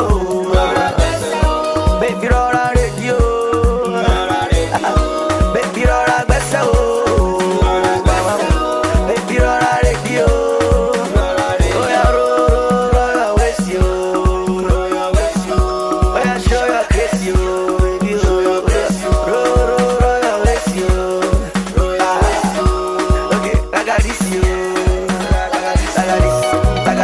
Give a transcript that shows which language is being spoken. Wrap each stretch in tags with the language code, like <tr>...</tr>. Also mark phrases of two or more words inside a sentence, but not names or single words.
<yo>Baby, rora radio. Baby, rora gbese o.</yo> <en>Baby,</en> <yo>rora radio.</yo> <en>Oh yeah, roll waist yo. Oh yeah, show your grace yo. Baby, roll waist yo. Okay, I got this yo. I got this.</en>